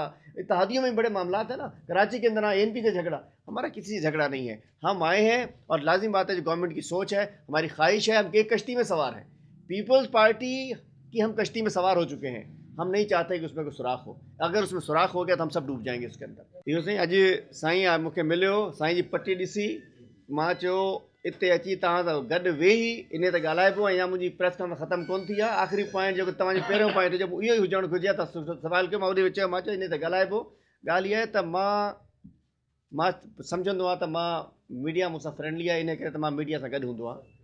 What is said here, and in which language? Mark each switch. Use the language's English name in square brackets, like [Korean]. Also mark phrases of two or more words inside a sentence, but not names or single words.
[Urdu] اتحادیوں میں بڑے معاملات ہیں نا، کراچی کے اندر نہ این پی سے جھگڑا، ہمارا کسی سے جھگڑا نہیں ہے. ہم آئے ہیں اور لازم بات ہے جو گورنمنٹ کی سوچ ہے، ہماری خواہش ہے، ہم ایک کشتی میں سوار ہیں. پیپلز پارٹی کی ہم کشتی میں سوار ہو چکے ہیں، ہم نہیں چاہتے کہ اس میں کوئی سوراخ ہو. اگر اس میں سوراخ ہو گیا تو ہم سب ڈوب جائیں گے اس کے اندر. [Sindhi] इहो साईं अॼु साईं आहे मूंखे मिलियो, साईं जी पटी ॾिसी मां चयो हिते अची तव्हां सां गॾु वेही इन ते ॻाल्हाए पियो. ऐं इहा मुंहिंजी [English] press conference [Sindhi] ख़तमु कोन थी आहे. आख़िरी पॉइंट जेको तव्हांजो पहिरियों पॉइंट जेको इहो ई हुजणु घुरिजे त सवाल कयो, मां उन चयो, मां चयो इन ते ॻाल्हाए पियो. ॻाल्हि इहा आहे त मां सम्झंदो आहियां त मां मीडिया मूंसां फ्रेंडली आहे, इन करे त मां मीडिया सां गॾु हूंदो आहियां.